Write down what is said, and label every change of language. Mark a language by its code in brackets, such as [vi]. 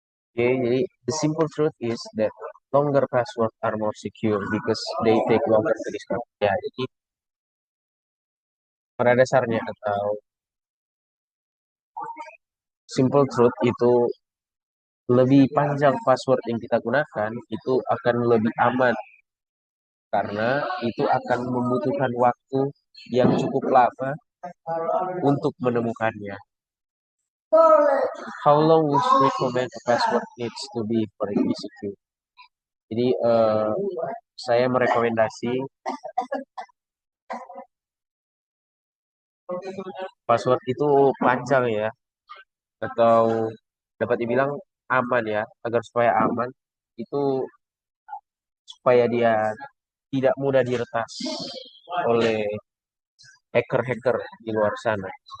[en] Oke, jadi the simple truth is that longer passwords are more secure because they take longer to discover. [id] Ya, jadi pada dasarnya atau simple truth itu lebih panjang password yang kita gunakan itu akan lebih aman karena itu akan membutuhkan waktu yang cukup lama untuk menemukannya. [en] How long would you recommend a password needs to be for it to be secure? [id] Jadi saya merekomendasi password itu panjang ya, atau dapat dibilang aman ya, agar supaya aman itu supaya dia tidak mudah diretas oleh hacker-hacker di luar sana.